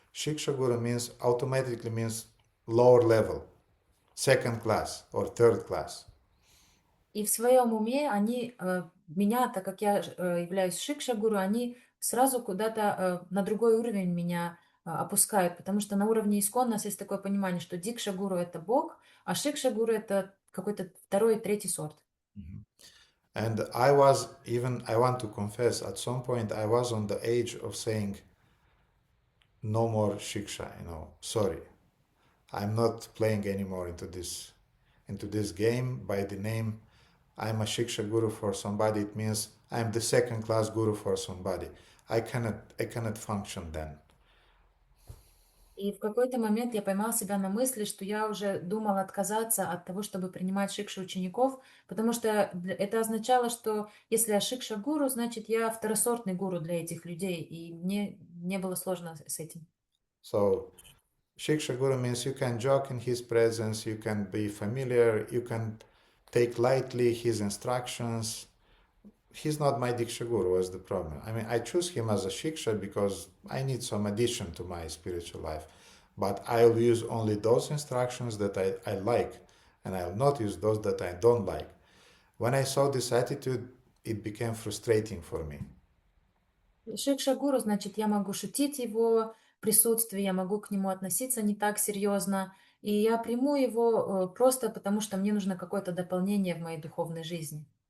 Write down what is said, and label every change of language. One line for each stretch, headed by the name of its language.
English: Shiksha Guru means automatically means lower level, second class or third class.
Russian: И в своем уме они меня, так как я являюсь Шикша-гуру, они сразу куда-то на другой уровень меня опускают, потому что на уровне ИСККОН у нас есть такое понимание, что Дикша-гуру — это Бог, а Шикша-гуру — это какой-то второй, третий сорт.
English: And I want to confess, at some point I was on the edge of saying, no more Shiksha, sorry. I'm not playing anymore into this game by the name I'm a Shiksha Guru for somebody. It means I'm the second class Guru for somebody. I cannot function then.
Russian: И в какой-то момент я поймал себя на мысли, что я уже думал отказаться от того, чтобы принимать шикшу учеников, потому что это означало, что если я шикша-гуру, значит, я второсортный гуру для этих людей, и мне не было сложно с этим.
English: So, Shiksha Guru means you can joke in his presence, you can be familiar, you can take lightly his instructions. He's not my Diksha Guru, was the problem. I mean, I choose him as a Shiksha because I need some addition to my spiritual life. But I'll use only those instructions that I like, and I'll not use those that I don't like. When I saw this attitude, it became frustrating for me.
Russian: Шикша-гуру, значит, я могу шутить его присутствии, я могу к нему относиться не так серьезно, и я приму его просто потому, что мне нужно какое-то дополнение в моей духовной жизни.